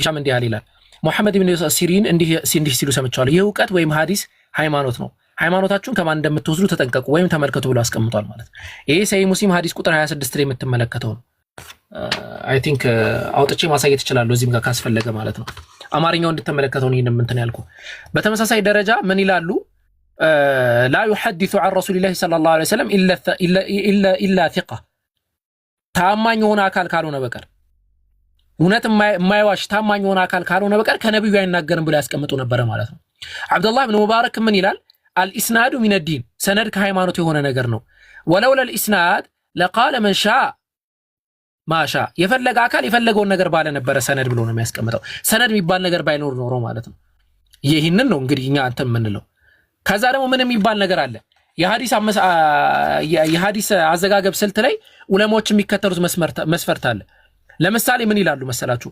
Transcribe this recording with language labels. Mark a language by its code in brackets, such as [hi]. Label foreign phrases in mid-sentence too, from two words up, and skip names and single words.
[am] ሂሻም እንዲህ አለ ይላል። ሙሐመድ ኢብኑ ሲሪን እንዲህ ሲሉ ሰምቻለሁ። ይህ ዕውቀት ወይም ሐዲስ ሃይማኖት ነው። ሃይማኖታችሁን ከማን እንደምትወስዱ ተጠንቀቁ ወይም ተመልከቱ ብሎ አስቀምጧል ማለት ነው። ይሄ ሰሂህ ሙስሊም ሐዲስ ቁጥር 26 ላይ የምትመለከተው ነው። [en] I think [am] አውጥቼ ማሳየት እችላለሁ እዚህም ጋር ካስፈለገ ማለት ነው። አማርኛው እንድትመለከተው ነው ይሄን እንትን ያልኩ። በተመሳሳይ ደረጃ ምን ይላሉ? [ar] لا يحدث عن رسول الله صلى الله عليه وسلم الا ثقة [am] ታማኝ የሆነ አካል ካልሆነ በቀር እውነት የማይዋሽ ታማኝ የሆነ አካል ካልሆነ በቀር ከነብዩ አይናገርም ብሎ ያስቀምጡ ነበር ማለት ነው። አብዱላህ ኢብኑ ሙባረክ ምን ይላል? [ar] الإسناد من الدين [am] ሰነድ ከሃይማኖት የሆነ ነገር ነው። [ar] ولولا الاسناد لقال من شاء ما شاء [am] የፈለገ አካል የፈለገውን ነገር ባለ ነበር ሰነድ ብሎ ነው የሚያስቀምጠው። ሰነድ የሚባል ነገር ባይኖር ኖሮ ማለት ነው። ይሄንን ነው እንግዲህ እኛ አንተ የምንለው። ከዛ ደግሞ ምን የሚባል ነገር አለ? የሐዲስ አዘጋገብ ስልት ላይ ዑለማዎች የሚከተሉት መስፈርት አለ። ለምሳሌ ምን ይላሉ መሰላችሁ?